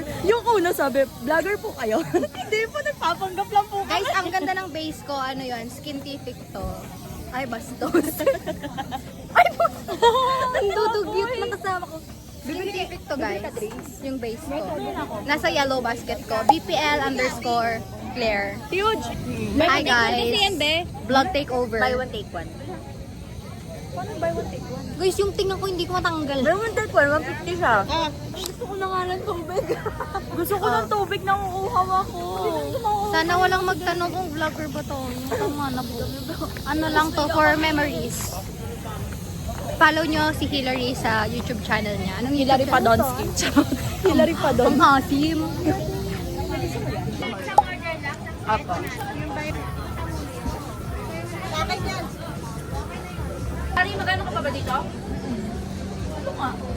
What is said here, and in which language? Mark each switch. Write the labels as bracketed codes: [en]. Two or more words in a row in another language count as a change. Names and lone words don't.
[tl] Yung una sabi, vlogger po kayo. Hindi po, nagpapanggap lang po. Guys, ang ganda ng base ko, ano yun, Skintific to. Ay, bastos. Ay, nandudugyot na kasama ko. Skintific to, guys. Yung base ko. Nasa [en] yellow basket [tl] ko. BPL_Claire. Huge. [en] Hi, guys. Vlog takeover. Buy one, take one. Paano buy one, take one? [tl] Guys, yung tingnan ko hindi ko matanggal. [en] Buy one, take one. 150 siya. [tl] Gusto ko na nga ng tubig. Gusto ko ng tubig na uuhaw ako. Sana walang magtanong kung vlogger ba to. Tama na po. Ano lang to, [en] for memories. [tl] Follow nyo si Hillary sa YouTube channel niya. Anong Hillary YouTube channel to? Padonsky. Hillary Padonsky. Ang asim. Apo. Ari, magano ka pa ba dito? Ano nga?